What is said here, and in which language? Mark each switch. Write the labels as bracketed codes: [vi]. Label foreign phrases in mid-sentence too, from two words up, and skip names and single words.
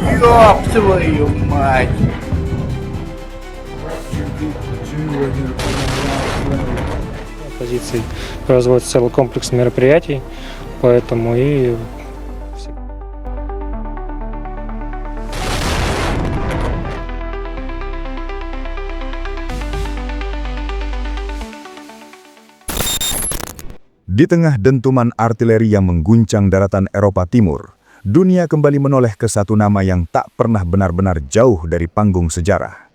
[ru] Ёб твою мать! Позиций производится целый комплекс мероприятий, поэтому и [id] Di tengah dentuman artileri yang mengguncang daratan Eropa Timur, dunia kembali menoleh ke satu nama yang tak pernah benar-benar jauh dari panggung sejarah.